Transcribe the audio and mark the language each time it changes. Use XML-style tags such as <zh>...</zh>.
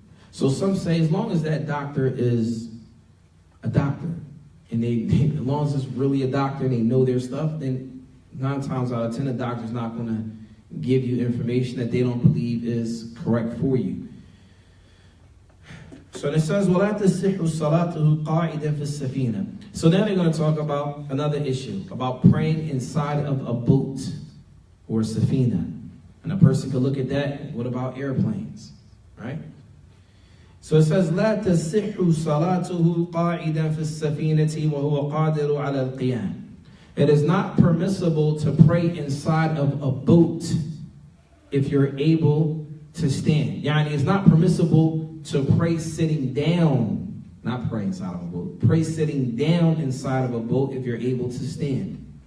<en>So some say as long as that doctor is a doctor, and as long as it's really a doctor and they know their stuff, then 9 times out of 10, the doctor's not going to give you information that they don't believe is correct for you. So it says,</en> <ar>وَلَا تَصِحُّ صَلَاتُهُ قَاعِدًا فِي السَّفِينَةِ.</ar> <en>So now they're going to talk about another issue, about praying inside of a boat or a safina. And a person could look at that. What about airplanes? Right? So it says,</en> <ar>لا تصح صلاته قاعدا في السفينة وهو قادر على القيام.</ar> <en>It is not permissible to pray inside of a boat if you're able to stand. Yani, it's not permissible to pray sitting down, not pray inside of a boat. Pray sitting down inside of a boat if you're able to stand.</en>